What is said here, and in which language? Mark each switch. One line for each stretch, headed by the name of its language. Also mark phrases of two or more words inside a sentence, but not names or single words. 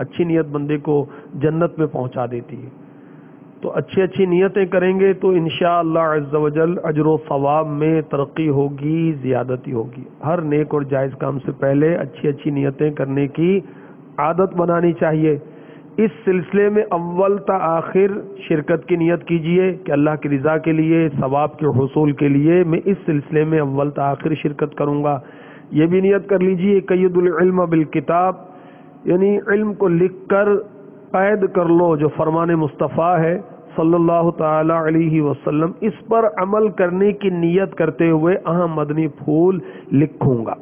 Urdu: اچھی نیت بندے کو جنت میں پہنچا دیتی ہے، تو اچھی اچھی نیتیں کریں گے تو انشاءاللہ
Arabic: عز و جل
Urdu: اجر و ثواب میں ترقی ہوگی، زیادتی ہوگی۔ ہر نیک اور جائز کام سے پہلے اچھی اچھی نیتیں کرنے کی عادت بنانی چاہیے۔ اس سلسلے میں اول تا آخر شرکت کی نیت کیجئے کہ اللہ کی رضا کے لیے، ثواب کے حصول کے لیے میں اس سلسلے میں اول تا آخر شرکت کروں گا۔ یہ بھی نیت کر لیجئے
Arabic: قید العلم بالکتاب،
Urdu: یعنی علم کو لکھ کر قید کر لو جو فرمان مصطفیٰ ہے
Arabic: صلی اللہ تعالی علیہ وسلم،
Urdu: اس پر عمل کرنے کی نیت کرتے ہوئے اہم مدنی پھول لکھوں گا۔